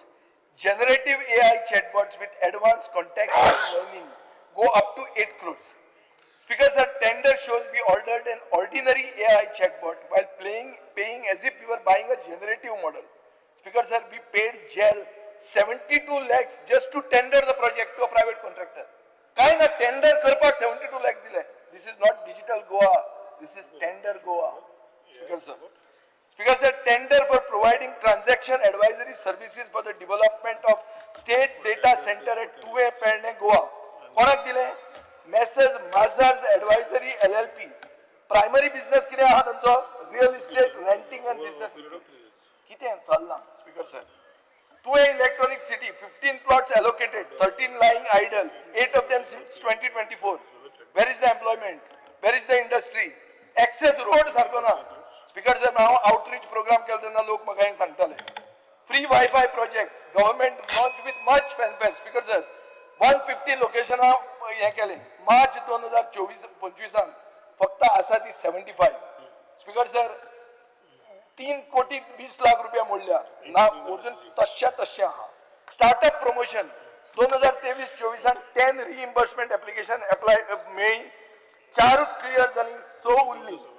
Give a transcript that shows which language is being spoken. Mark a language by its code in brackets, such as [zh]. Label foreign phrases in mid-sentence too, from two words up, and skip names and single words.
[en] Generative AI chatbots with advanced contextual learning go up to 8 crores. Speaker sir, tender shows we ordered an ordinary AI chatbot while paying as if we were buying a generative model. Speaker sir, we paid jail 72 lakhs just to tender the project to a private contractor. [kok] काय ना tender करपाक 72 lakhs दिले. [en] This is not digital Goa, this is tender Goa. Speaker sir. Speaker sir, tender for providing transaction advisory services for the development of state data center at 2A Perne, Goa. [kok] कोणाक दिले? [en] Messrs. Mazars Advisory LLP. Primary business [kok] कितें आहा तांचो? [en] Real estate, renting and business. [kok] कितें चल्लां? [en] Speaker sir. 2A Electronic City, 15 plots allocated, 13 lying idle, 8 of them since 2024. Where is the employment? Where is the industry? Access road [kok] सारको ना. [en] Speaker sir, [kok] हांव [en] outreach program [kok] केलो तेन्ना लोक म्हाका हें सांगताले. [en] Free Wi-Fi project. government launched with much fanfare. Speaker sir, [kok] 150 लोकेशन हे केले. मार्च 2024-25 फक्त आसा ती 75. [en] Speaker sir [kok] 3,20,00,000 मोडल्या ना अजून तशा आहा. [en] startup promotion [kok] 2023-24 10 [en] reimbursement application apply [kok] मेळ्ळी, 4च क्लियर जाली, 6 उरली.